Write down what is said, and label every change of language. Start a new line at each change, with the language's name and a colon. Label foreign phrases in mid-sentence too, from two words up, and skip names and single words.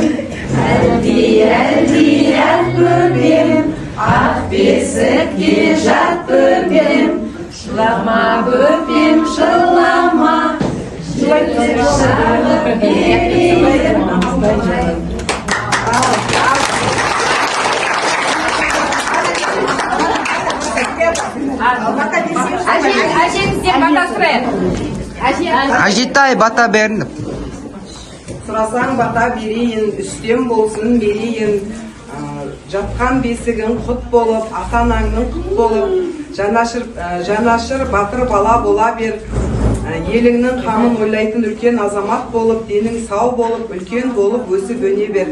Kazakh: Әлди, көпем, ақ бесікке жат көпем, жылама көпем, жылама, жілік шағып берейін. Әжеңізден бата сұрайық. Ajitai bata berin. Сұрасаң бата берейін, үстем болсын берейін. Жатқан бесігің құт болып, ата-анаңның құт болып, жанашыр батыр бала бола бер. Еліңнің қамын ойлайтын үлкен азамат болып, денің сау болып, үлкен болып өсіп өне бер.